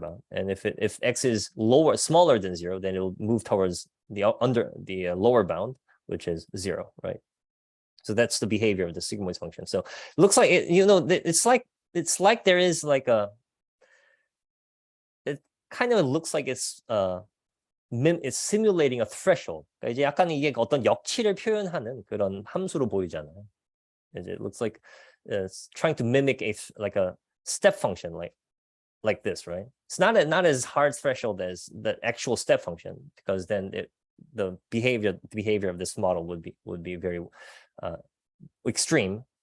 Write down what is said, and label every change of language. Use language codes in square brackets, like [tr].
[en] And if x is smaller than 0, then it'll move towards the lower bound, which is 0, right? So that's the behavior of the sigmoid function. So it looks like it's like there is like it kind of looks like it's simulating a threshold. [ko] 그러니까 이제 약간 이게 어떤 역치를 표현하는 그런 함수로 보이잖아요. [en] It looks like it's trying to mimic a step function like this, right? It's not as hard threshold as the actual step function, because then the behavior of this model would be very extreme.